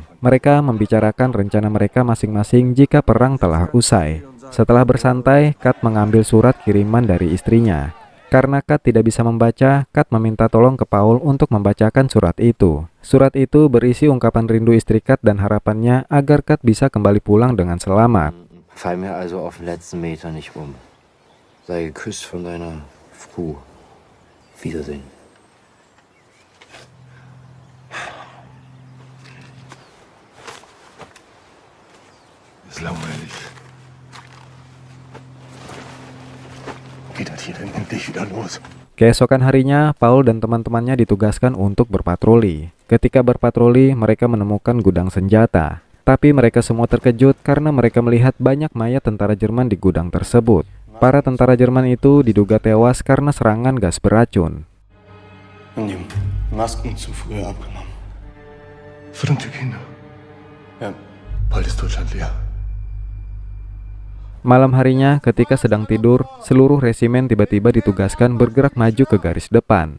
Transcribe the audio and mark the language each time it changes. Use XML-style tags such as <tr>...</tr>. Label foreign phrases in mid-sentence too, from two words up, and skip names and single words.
<id>Mereka membicarakan rencana mereka masing-masing jika perang telah usai. Setelah bersantai, Kat mengambil surat kiriman dari istrinya. Karena Kat tidak bisa membaca, Kat meminta tolong ke Paul untuk membacakan surat itu. Surat itu berisi ungkapan rindu istri Kat dan harapannya agar Kat bisa kembali pulang dengan selamat.</id> <de>Fall mir also auf den letzten Meter nicht um. Sei geküsst von deiner Kuh. Wiedersehen. Ist langweilig. Geht das hier denn endlich wieder los?</de> <id>Keesokan harinya, Paul dan teman-temannya ditugaskan untuk berpatroli. Ketika berpatroli, mereka menemukan gudang senjata. Tapi mereka semua terkejut karena mereka melihat banyak mayat tentara Jerman di gudang tersebut. Para tentara Jerman itu diduga tewas karena serangan gas beracun.</id> <de>Haben die Masken zu früh abgenommen. Verdammte Kinder. Ja, bald ist Deutschland leer.</de> <id>Malam harinya, ketika sedang tidur, seluruh resimen tiba-tiba ditugaskan bergerak maju ke garis depan.</id>